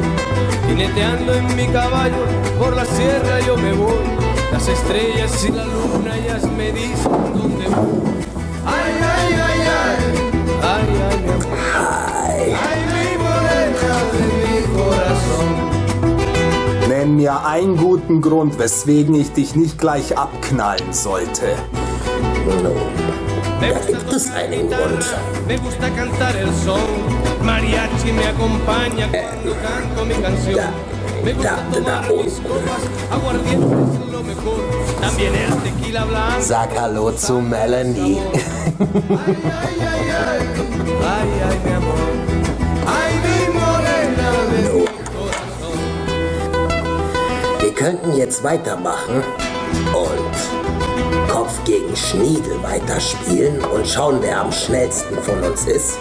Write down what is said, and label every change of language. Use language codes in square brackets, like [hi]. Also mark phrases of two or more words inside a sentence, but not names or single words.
[es] Jineteando en mi caballo por la sierra yo me voy. Las estrellas y la luna ellas me dicen dónde voy. Ay, ay, ay, ay, ay, ay, mi amor. Ay, mi morena de mi corazón. [de] Nenn mir einen guten Grund, weswegen ich dich nicht gleich abknallen sollte. Da gibt es einen Grund. [es] Me gusta cantar el son. Mariachi me acompaña cuando canto mi canción. [de] dachte da unten. Sag Hallo zu Melanie. Wir könnten jetzt weitermachen und Kopf gegen Schniedel weiterspielen und schauen, wer am schnellsten von uns ist.